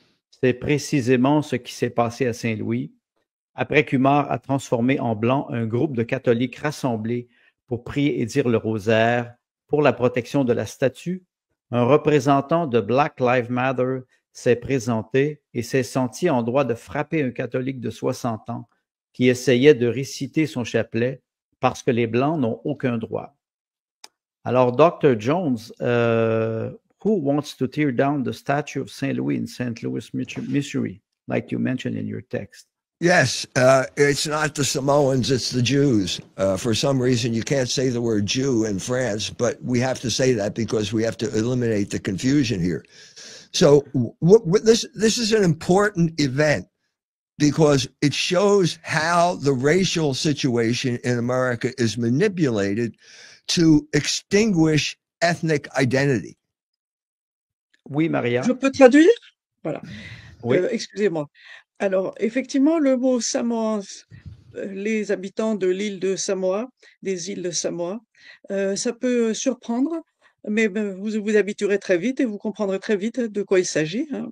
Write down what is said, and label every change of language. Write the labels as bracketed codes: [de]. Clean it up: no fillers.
[fr] C'est précisément ce qui s'est passé à Saint-Louis, après qu'Umar a transformé en blanc un groupe de catholiques rassemblés pour prier et dire le rosaire pour la protection de la statue. Un représentant de Black Lives Matter s'est présenté et s'est senti en droit de frapper un catholique de 60 ans qui essayait de réciter son chapelet parce que les Blancs n'ont aucun droit. Alors, Dr. [en] Jones, who wants to tear down the statue of St. Louis in St. Louis, Missouri, like you mentioned in your text? Yes, it's not the Samoans, it's the Jews. For some reason, you can't say the word Jew in France, but we have to say that because we have to eliminate the confusion here. So this is an important event because it shows how the racial situation in America is manipulated to extinguish ethnic identity. [fr] Oui, Maria. Je peux traduire? Voilà. Oui. Excusez-moi. Alors, effectivement, le mot Samoans, les habitants de l'île de Samoa, des îles de Samoa, ça peut surprendre, mais vous vous habituerez très vite et vous comprendrez très vite de quoi il s'agit, hein.